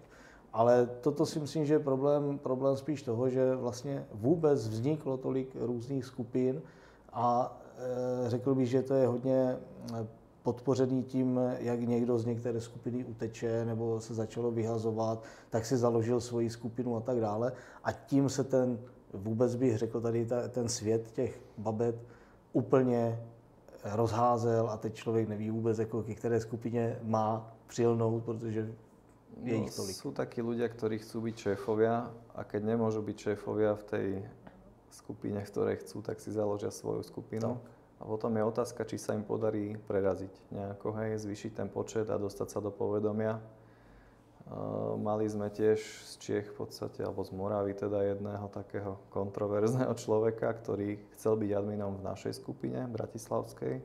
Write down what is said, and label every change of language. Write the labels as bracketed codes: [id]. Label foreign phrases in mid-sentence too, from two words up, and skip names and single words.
[cs] Ale toto si myslím, že je problém spíš toho, že vlastně vůbec vzniklo tolik různých skupin a řekl bych, že to je hodně podpořený tím, jak někdo z některé skupiny uteče nebo se začalo vyhazovat, tak si založil svoji skupinu a tak dále. A tím se vůbec bych řekl tady ten svět těch babet úplně rozházel a teď člověk neví vůbec, jako ke které skupině má přilnout, protože je ich tolik. [sk] Sú takí ľudia, ktorí chcú byť šéfovia a keď nemôžu byť šéfovia v tej skupine, v ktorej chcú, tak si založia svoju skupinu. Tak. A potom je otázka, či sa im podarí preraziť nejako, zvýšiť ten počet a dostať sa do povedomia. Mali sme tiež z Čiech v podstate, alebo z Moravy teda jedného takého kontroverzného človeka, ktorý chcel byť adminom v našej skupine bratislavskej.